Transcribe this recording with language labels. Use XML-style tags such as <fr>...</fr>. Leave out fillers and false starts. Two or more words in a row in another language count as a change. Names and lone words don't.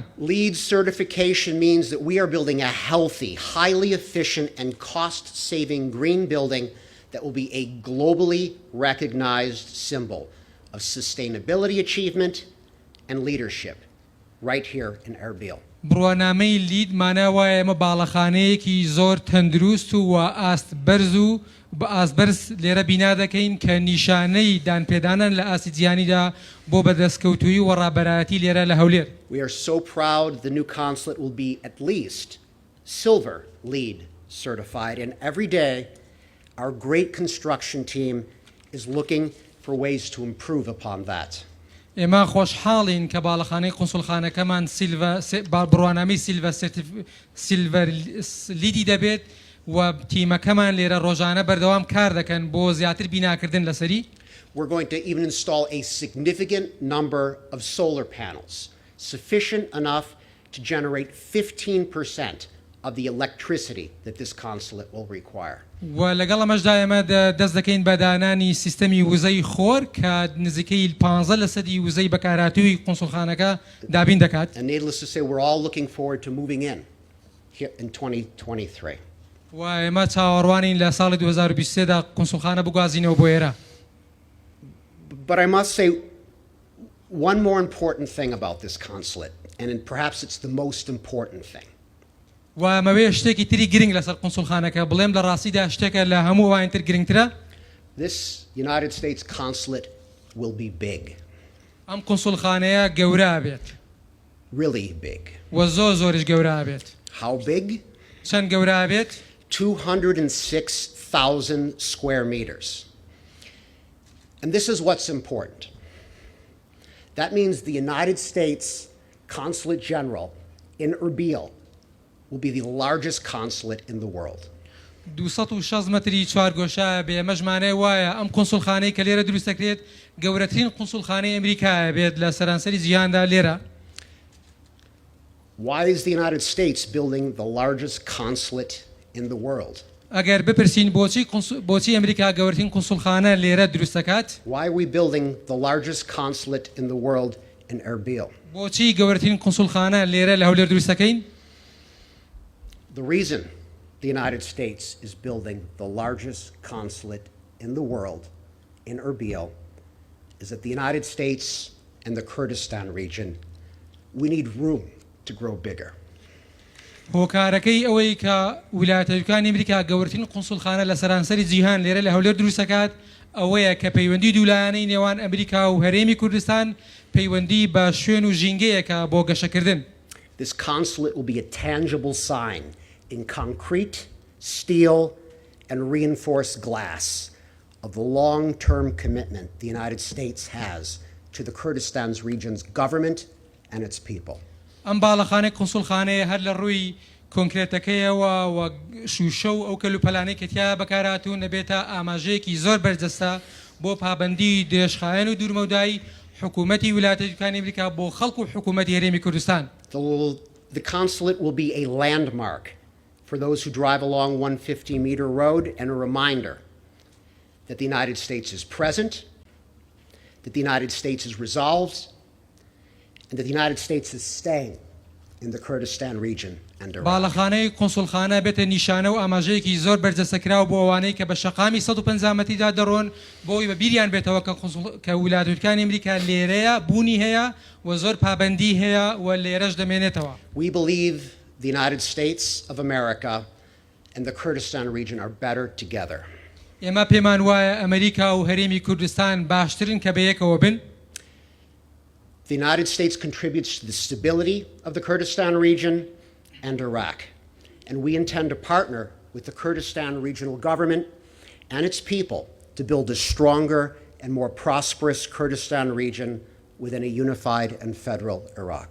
<en>Leeds certification means that we are building a healthy, highly efficient and cost-saving green building that will be a globally recognized symbol of sustainability achievement and leadership right here in Erbil.</en> <ckb>بڕوانامەی لید ماناوایە ئەمە باڵەخانەیەکی زۆر تەندروست و ئاست بەرز و بە ئاست بەرز لێرە بینا دەکەین کە نیشانەی دانپێدانن لە ئاسی جیهانیدا بۆ بەدەستکەوتووی و ڕابەرایەتی لێرە لە هەولێر.</ckb> <en>We are so proud the new consulate will be at least silver LEED certified, and every day our great construction team is looking for ways to improve upon that.</en> <ckb>ئێمە خۆشحاڵین کە باڵەخانەی قونسڵخانەکەمان بڕوانامەی سیلڤەر لیدی دەبێت و تیمەکەمان لێرە ڕۆژانە بەردەوام کار دەکەن بۆ زیاتر بیناکردن لەسەری.</ckb> <en>We're going to even install a significant number of solar panels, sufficient enough to generate 15% of the electricity that this consulate will require.</en> <ckb>و لەگەڵ ئەمەشدا ئێمە دەست دەکەین بە دانانی سیستەمی وزەی خۆر کە نزیکەی 15% وزەی بەکارهاتووی قونسوڵخانەکە دابین دەکات.</ckb> <en>And needless to say, we're all looking forward to moving in here in 2023.</en> <ckb>و ئێمە چاوەڕوانین لە ساڵی 2023دا قونسوڵخانە بگوازینەوە بۆ ئێرە.</ckb> <en>But I must say one more important thing about this consulate, and perhaps it's the most important thing.</en> <ckb>و مەوێ شتێکی تری گرنگ لەسەر قونسوڵخانەکە بڵێم لە ڕاستیدا شتێکە لە هەموو ئەوانتر گرنگترە.</ckb> <en>This United States consulate will be big.</en> <ckb>ئەم قونسوڵخانەیە گەورە بێت.</ckb> <en>Really big.</en> <ckb>و زۆریش گەورە بێت.</ckb> <en>How big?</en> <ckb>چەند گەورە بێت؟</ckb> <en>206,000 square meters. And this is what's important. That means the United States Consulate General in Erbil will be the largest consulate in the world.</en> <ckb>260 متری چوارگۆشە بێ مەژمانەی وایە ئەم قونسوڵخانەی کە لێرە دروست دەکرێت گەورەترین قونسوڵخانەی ئەمریکایە بێت لە سەرانسەری جیهاندا لێرە.</ckb> <en>Why is the United States building the largest consulate in the world?</en> <ckb>ئەگەر بپرسین بۆچی ئەمریکا گەورەترین قونسوڵخانە لێرە دروست دەکات؟</ckb> <en>Why are we building the largest consulate in the world in Erbil?</en> <ckb>بۆچی گەورەترین قونسوڵخانە لێرە لە هەولێر دروست دەکەین؟</ckb> <en>The reason the United States is building the largest consulate in the world in Erbil is that the United States and the Kurdistan region, we need room to grow bigger.</en> <ckb>هۆکارەکەی ئەوەی کە ویلایەتەکانی ئەمریکا گەورەترین قونسوڵخانە لە سەرانسەری جیهان لێرە لە هەولێر دروست دەکات ئەوەیە کە پەیوەندی دوولایانەی نێوان ئەمریکا و هەرێمی کوردستان پەیوەندی بە شوێن و ژینگەیەکە بۆ گەشەکردن.</ckb> <en>This consulate will be a tangible sign in concrete, steel, and reinforced glass of the long-term commitment the United States has to the Kurdistan's region's government and its people.</en> <ckb>ئەم باڵەخانەی قونسوڵخانەیە هەر لە ڕووی کۆنکرێتەکەیەوە و شوشە و ئەو کەلوپەلانەی کە تیا بەکارهاتوون دەبێتە ئاماژەیەکی زۆر بەرجەستە بۆ پابەندی دێشخایەن و دوورمەودای حکوومەتی ویلایەتەکانی ئەمریکا بۆ خەڵک و حکوومەتی هەرێمی کوردستان.</ckb> <en>The consulate will be a landmark for those who drive along 150-meter road and a reminder that the United States is present, that the United States is resolved, and that the United States is staying in the Kurdistan region and Iraq.</en> <ckb>باڵەخانەی قونسوڵخانە بێتە نیشانە و ئاماژەیەکی زۆر بەرجەستەکراو بۆ ئەوانەی کە بە شەقامی 150 مەتریدا دەڕۆن بۆی بە بیریان بێتەوە کە ویلایەتەکانی ئەمریکا لێرەیە بوونی هەیە و زۆر پابەندی هەیە و لێرەش دەمێنێتەوە.</ckb> <en>We believe the United States of America and the Kurdistan region are better together.</en> <ckb>ئێمە پێمان وایە ئەمریکا و هەرێمی کوردستان باشترن کە بەیەکەوە بن.</ckb> <en>The United States contributes to the stability of the Kurdistan region and Iraq, and we intend to partner with the Kurdistan regional government and its people to build a stronger and more prosperous Kurdistan region within a unified and federal Iraq.</en>